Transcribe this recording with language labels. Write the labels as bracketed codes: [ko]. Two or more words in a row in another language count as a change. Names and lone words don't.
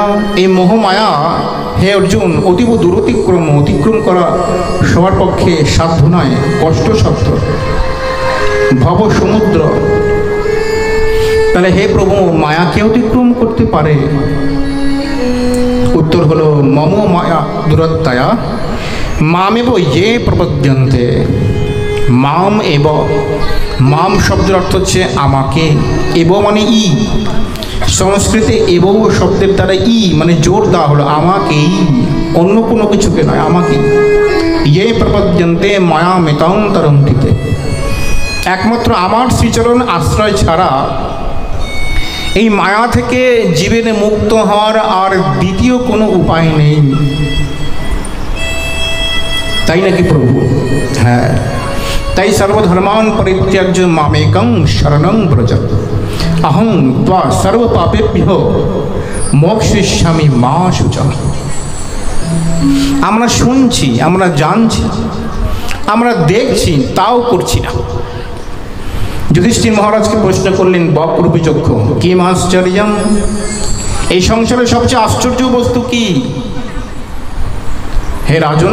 [bn] এই মোহমায়া হে অর্জুন অতীব অতিক্রম করা সবার পক্ষে সাধ্য নয়, কষ্টসাধ্য, ভব সমুদ্র। তাহলে হে প্রভু মায়াকে অতিক্রম করতে পারে? উত্তর হলো [sa] মম মায়া দুরত্যয়া মামেব ইয়ে প্রপদ্যন্তে। মাম এব, [bn] মাম শব্দের অর্থ হচ্ছে আমাকে, এব মানে ই। সংস্কৃতে এব শব্দের দ্বারা ই মানে জোর দেওয়া হলো আমাকেই, অন্য কোনো কিছুকে নয়, আমাকে। [sa] ইয়ে প্রপদ্যন্তে মায়া মেতাং তরন্তিতে। [bn] একমাত্র আমার শ্রীচরণ আশ্রয় ছাড়া এই মায়া থেকে জীবনে মুক্ত হওয়ার আর দ্বিতীয় কোনো উপায় নেই। তাই নাকি প্রভু? হ্যাঁ, তাই [sa] সর্বধর্মান পরিত্যাজ্য মামেকং শরণং ব্রজ অহং ত্বা সর্ব পাপেভ্যো মোক্ষয়িষ্যামি মা শুচা। [bn] আমরা শুনছি, আমরা জানছি, আমরা দেখছি, তাও করছি না। যুধিষ্ঠির মহারাজকে প্রশ্ন করলেন [sa] বক্রূপী চক্ষু কিম আশ্চর্যম, [bn] এই সংসারের সবচেয়ে আশ্চর্য বস্তু কি হে রাজন?